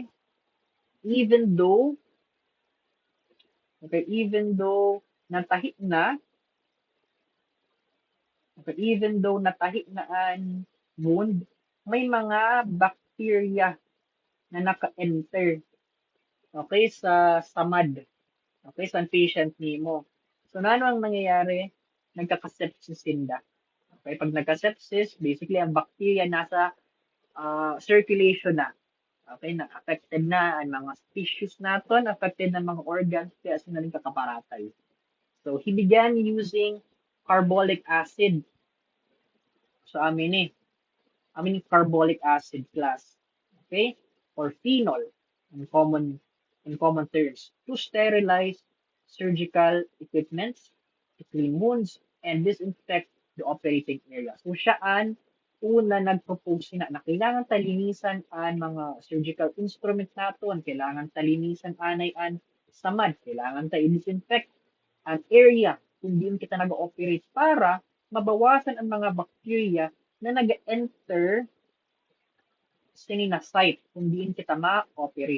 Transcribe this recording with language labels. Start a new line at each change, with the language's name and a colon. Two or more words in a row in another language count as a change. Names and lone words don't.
English: Even though
Hiligaynon: natahi na, ang wound, may mga bacteria na naka-enter, okay, sa samad, okay, sa patient nimo. So, ano ang nangyayari? Nagkakasepsis sinda. Okay, pag nagka-sepsis, basically ang bacteria nasa circulation na. Okay, na affected na ang mga tissues naton, affected na mga organs, kaya sinaling kakaparatay.
English: So, he began using carbolic acid. So, amin carbolic acid class. Okay? Or phenol in common terms to sterilize surgical equipments, to clean wounds, and disinfect the operating area. So,
Hiligaynon: siyaan una nag-propose na kailangan talinisan ang mga
English: surgical instrument
Hiligaynon: naton, kailangan talinisan anay an samad, kailangan ta i-disinfect ang area kung diin kita nag-operate para mabawasan ang mga bacteria na nag-enter sa site kung diin kita ma-operate.